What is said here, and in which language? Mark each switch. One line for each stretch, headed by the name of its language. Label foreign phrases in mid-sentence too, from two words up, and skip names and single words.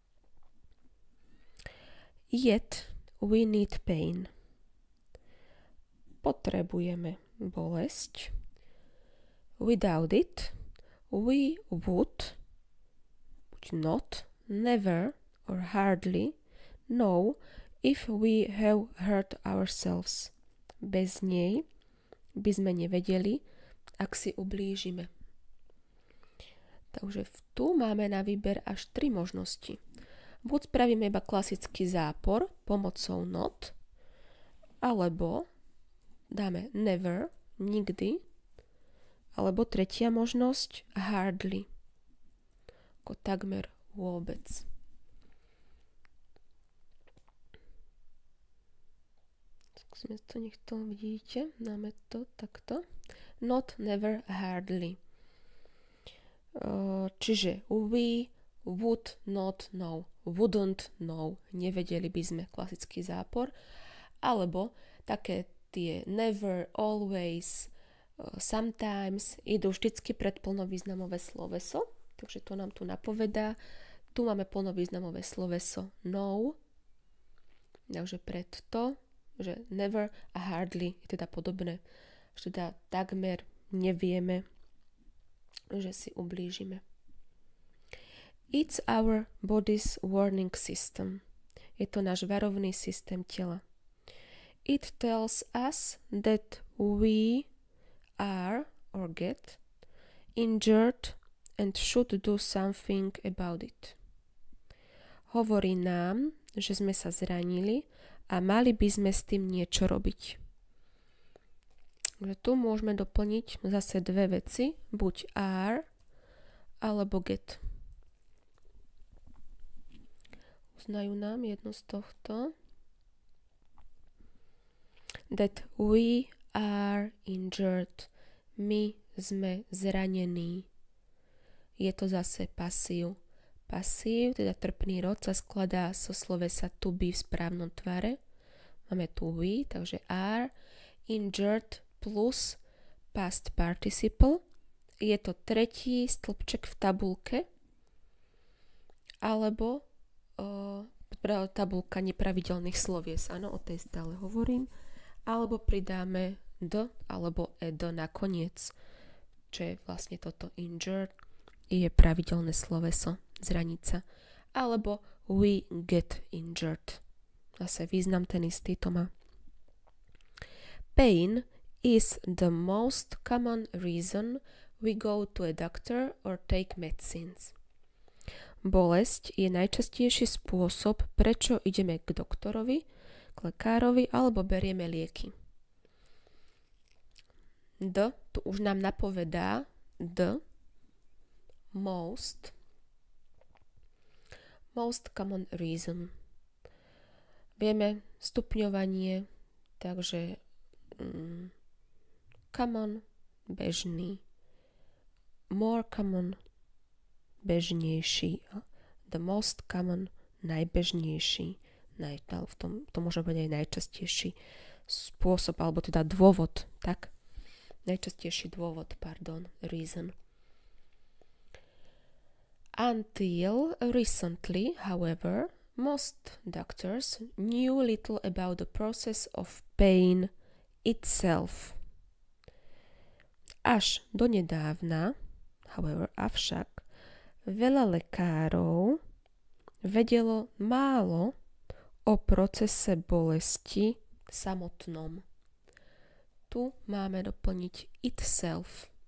English: Yet we need pain.
Slovak: Potrebujeme bolesť.
English: Without it, we would not, never or hardly know if we have hurt ourselves.
Slovak: Bez nej by sme nevedeli, ak si ublížime. Takže tu máme na výber až 3 možnosti. Buď spravíme iba klasický zápor pomocou not, alebo dáme never, nikdy, alebo tretia možnosť hardly, ako takmer vôbec. Skúsime to, nech to vidíte, dáme to takto.
English: Not, never, hardly. Čiže we would not know, wouldn't know,
Slovak: nevedeli by sme, klasický zápor, alebo také tie never, always, sometimes idú vždycky pred plnovýznamové sloveso, takže to nám tu napovedá. Tu máme plnovýznamové sloveso know, takže pred to, že never a hardly je teda podobné, že teda takmer nevieme, že si ublížime.
English: It's our body's warning system.
Slovak: Je to náš varovný systém tela.
English: It tells us that we are or get injured and should do something about it.
Slovak: Hovorí nám, že sme sa zranili a mali by sme s tým niečo robiť. Takže tu môžeme doplniť zase 2 veci, buď are alebo get. Uznajú nám jedno z tohto.
English: That we are injured.
Slovak: My sme zranení. Je to zase pasív. Pasív, teda trpný rod, sa skladá zo slovesa
English: to be
Slovak: v správnom tvare. Máme tu we, takže are,
English: injured plus past participle.
Slovak: Je to tretí stĺpček v tabulke, alebo tabulka nepravidelných slovies. Áno, o tej stále hovorím. Alebo pridáme d alebo ed nakoniec, čo je vlastne toto injured, je pravidelné sloveso, zraniť sa.
English: Alebo we get injured.
Slovak: Zase význam ten istý to má.
English: Pain is the most common reason we go to a doctor or take medicines.
Slovak: Bolesť je najčastejší spôsob, prečo ideme k doktorovi, k lekárovi alebo berieme lieky. D tu už nám napovedá
English: most common reason.
Slovak: Vieme stupňovanie, takže common, bežný,
English: more common,
Slovak: bežnejší,
English: the most common,
Slovak: najbežnejší, to môže byť aj najčastejší spôsob, alebo teda dôvod, tak? Najčastejší dôvod, reason.
English: Until recently, however, most doctors knew little about the process of pain itself.
Slovak: Až donedávna, however, avšak, veľa lekárov vedelo málo o procese bolesti samotnom. Tu máme doplniť itself.